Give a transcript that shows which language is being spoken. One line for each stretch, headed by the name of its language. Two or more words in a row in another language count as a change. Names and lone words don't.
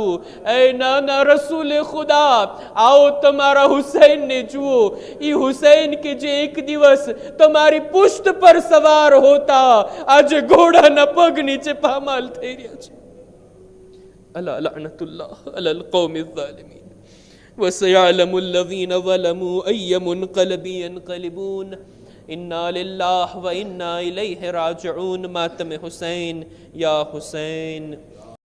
Gujarati: એ નાના રસૂલે ખુદા, આવો તમારા હુસૈનને જુઓ. એ હુસૈન કે જે એક દિવસ તમારી પુષ્ટ પર સવાર હોતા, આજે ઘોડાના પગ નીચે પામાલ થઈ રહ્યા છે.
Arabic: ألا لعنة الله على القوم الظالمين. وسيعلم الذين ظلموا أي منقلب ينقلبون إنا لله وإنا إليه راجعون. मातम हुसैन या हुसैन.